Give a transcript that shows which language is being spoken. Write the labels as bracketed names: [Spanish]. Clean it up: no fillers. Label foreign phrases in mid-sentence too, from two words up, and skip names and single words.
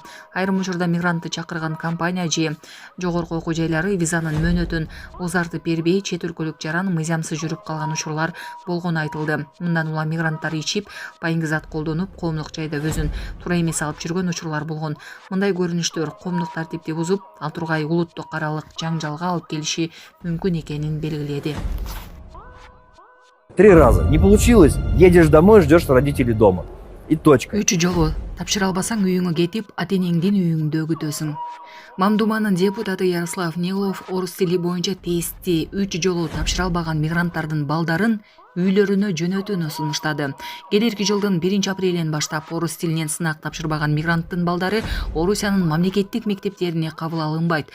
[Kyrgyz] Айрым учурда мигрантты чакырган компания же жогорку окуу жайлары визанын мөөнөтүн узартып бербей, чет өлкөлүк жаран мыйзамсыз жүрүп калган учурлар болгону айтылды. Мындан улам мигранттар ичип, байыңгы зат колдонуп, коомдук жайда өзүн туура эмес алып жүргөн учурлар болгон. Мындай көрүнүштөр коомдук тартипти бузуп, ал тургай улуттук аралык жаңжалга алып келиши мүмкүн экенин белгиледи. [Russian] 3 раза. Не получилось, едешь домой, ждешь родителей дома. И точка. [Kyrgyz] 3 жолу тапшыра албасаң үйүңө кетип, ата-энеңдин үйүңдө күтөсүң. Мамдуманын депутаты Ярослав Нилов орус тили боюнча тестти 3 жолу тапшыра албаган мигранттардын балдарын үйлөрүнө жөнөтүүнү сунуштады. Келерки жылдын 1 апрелинен баштап орус тилинен сынак тапшырбаган мигранттын балдары Орусиянын мамлекеттик мектептерине кабыл алынбайт.